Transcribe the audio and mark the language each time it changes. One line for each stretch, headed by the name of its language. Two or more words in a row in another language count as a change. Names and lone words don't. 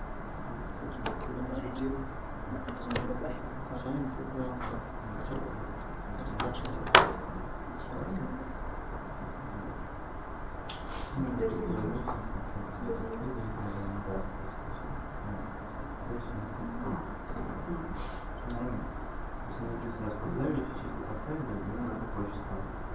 Arabic: لا كوزين زيرو بواحد ده زيرو ده زيرو
Russian: Если мы чисто раз поставили, чисто поставили, ну, это проще стало.